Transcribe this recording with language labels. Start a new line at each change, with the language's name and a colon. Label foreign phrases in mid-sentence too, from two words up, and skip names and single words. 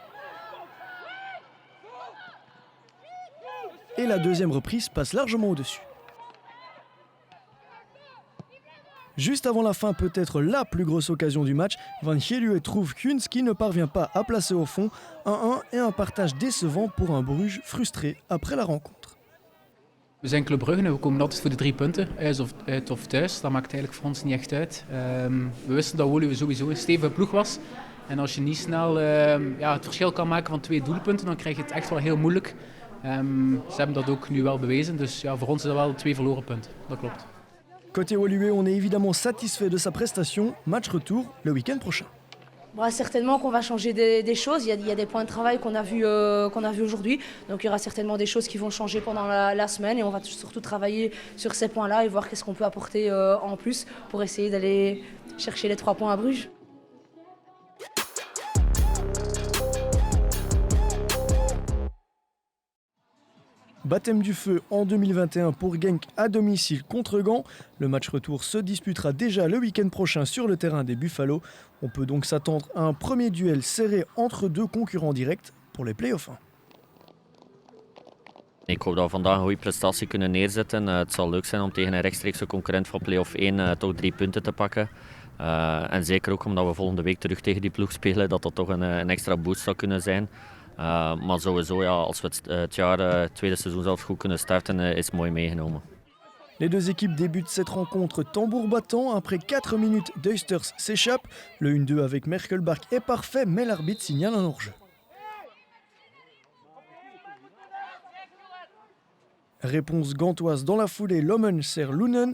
French: Et la deuxième reprise passe largement au-dessus. Juste avant la fin, peut-être la plus grosse occasion du match, Van Heerluwe trouve Huns qui ne parvient pas à placer au fond. 1-1 et un partage décevant pour un Bruges frustré après la rencontre.
Dutch: We zijn Club Brugge en we komen altijd voor de 3 punten, uit of thuis. Dat maakt eigenlijk voor ons niet echt uit. We wisten dat Woluwe sowieso een stevige ploeg was. En als je niet snel het verschil kan maken van 2 doelpunten, dan krijg je het echt wel heel moeilijk. Ze hebben dat ook nu wel bewezen, dus ja, voor ons is dat wel 2 verloren punten, dat klopt.
French: Côté Woluwe, on est évidemment satisfait de sa prestation. Match retour le week-end prochain. Bon, certainement qu'on va changer des choses. Il y a des points de travail qu'on a vu aujourd'hui. Donc il y aura certainement des choses qui vont changer pendant la semaine. Et on va surtout travailler sur ces points-là et voir qu'est-ce qu'on peut apporter en plus pour essayer d'aller chercher les 3 points à Bruges. Baptême du feu en 2021 pour Genk à domicile contre Gand. Le match retour se disputera déjà le week-end prochain sur le terrain des Buffalo. On peut donc s'attendre à un premier duel serré entre 2 concurrents directs pour les play-offs.
Dutch: Ik hoop dat we vandaag een goede prestatie kunnen neerzetten. Het zal leuk zijn om tegen een rechtstreekse concurrent van play-off 1 toch 3 punten te pakken. En zeker ook omdat we volgende week terug tegen die ploeg spelen, dat toch een extra boost zou kunnen zijn. Maar sowieso, ja, als we het tweede seizoen zelf goed kunnen starten, is mooi meegenomen.
French: Les deux équipes débutent cette rencontre tambour battant. Après 4 minutes, Duisters s'échappe. Le 1-2 avec Merkelbach est parfait, mais l'arbitre signale un hors-jeu. Réponse gantoise dans la foulée, Lommen sert Lunen.